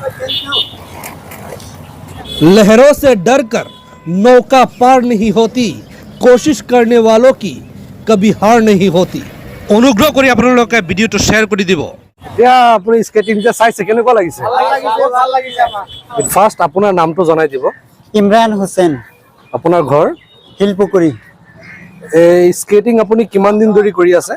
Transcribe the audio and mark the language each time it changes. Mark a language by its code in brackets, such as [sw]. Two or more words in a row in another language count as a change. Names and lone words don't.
[hi] लहरों से डरकर नौका पार नहीं होती, कोशिश करने वालों की कभी हार नहीं होती। [as] অনুগ্ৰহ কৰি আপোনালোকে ভিডিঅ'টো শ্বেয়াৰ কৰি দিব। এতিয়া আপুনি স্কেটিং যে চাইছে কেনেকুৱা লাগিছে? ভাল লাগিছে আমাৰ। ফাৰ্ষ্ট আপোনাৰ নামটো জনাই দিব। ইমৰান হুছেইন, আপোনাৰ ঘৰ শিলপুখুৰী। এই স্কেটিং আপুনি কিমান দিন ধৰি কৰি আছে?